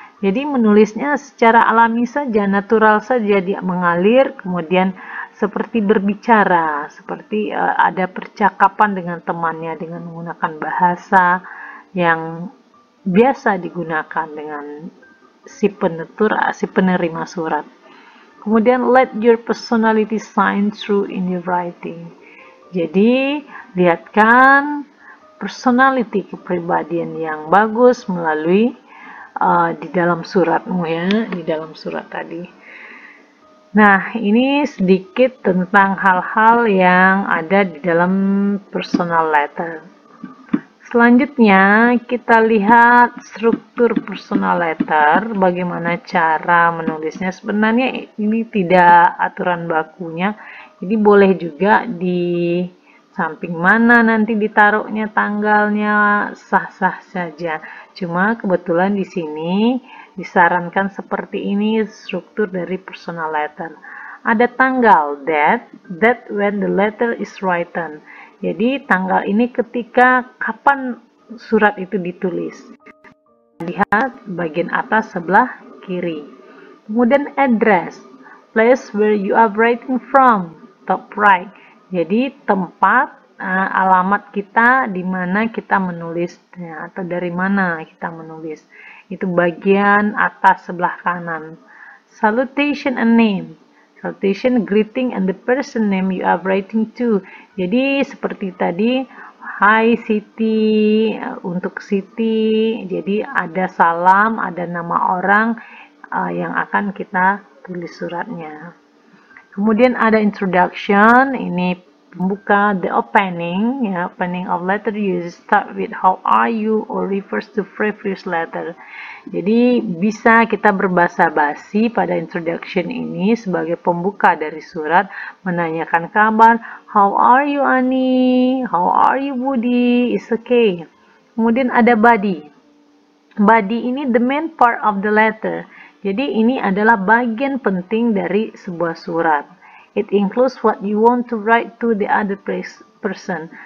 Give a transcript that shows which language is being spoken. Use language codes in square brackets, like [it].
[id] Jadi menulisnya secara alami saja, natural saja, dia mengalir, kemudian seperti berbicara, seperti ada percakapan dengan temannya dengan menggunakan bahasa yang biasa digunakan dengan si penerima surat. Kemudian [en] let your personality shine through in your writing. [id] Jadi lihatkan personality, kepribadian yang bagus melalui di dalam suratmu ya, di dalam surat tadi. Nah, ini sedikit tentang hal-hal yang ada di dalam personal letter. Selanjutnya, kita lihat struktur personal letter, bagaimana cara menulisnya. Sebenarnya ini tidak aturan bakunya, jadi boleh juga di samping mana nanti ditaruhnya tanggalnya, sah-sah saja. Cuma kebetulan di sini disarankan seperti ini struktur dari personal letter. Ada tanggal [en] that when the letter is written. [id] Jadi tanggal ini ketika kapan surat itu ditulis. Lihat bagian atas sebelah kiri. Kemudian [en] address, place where you are writing from, top right. [id] Jadi tempat alamat kita di mana kita menulisnya atau dari mana kita menulis. Itu bagian atas sebelah kanan. [en] Salutation and name. Salutation, greeting, and the person name you are writing to. [id] Jadi seperti tadi, hi Siti, untuk Siti. Jadi ada salam, ada nama orang yang akan kita tulis suratnya. Kemudian ada [en] introduction, [id] ini pembuka, [en] the opening, ya, opening of letter you start with how are you or refers to previous letter. [id] Jadi bisa kita berbahasa basi pada introduction ini sebagai pembuka dari surat, menanyakan kabar, [en] how are you Ani, how are you Budi, it's okay. [id] Kemudian ada [en] body. Body ini the main part of the letter. [id] Jadi ini adalah bagian penting dari sebuah surat. [en] It includes what you want to write to the other person.